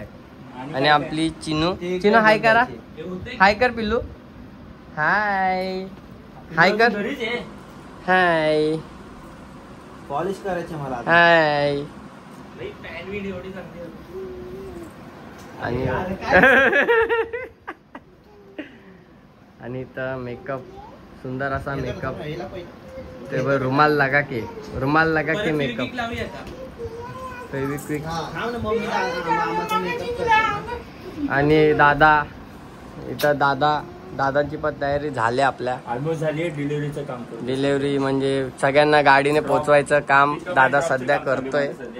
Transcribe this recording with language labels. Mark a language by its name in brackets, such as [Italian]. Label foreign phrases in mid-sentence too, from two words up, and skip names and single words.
[Marathi] आणि आपली चिनू, चिनू हाय करा, हाय कर पिल्लू, हाय हाय कर, हाय पॉलिश करायचे मला, हाय. आणि इथं मेकअप, सुंदर असा मेकअप. ते बघ, [Hindi] रुमाल लगा के, रुमाल लगा के मेकअप, [Marathi] फेविक्विक. आणि दादा इथं, दादाची पण तयारी झाली आपल्या. ऑलमोस्ट झाली आहे. डिलिव्हरीचं काम, डिलिव्हरी म्हणजे सगळ्यांना गाडीने पोचवायचं काम दादा सध्या करतोय.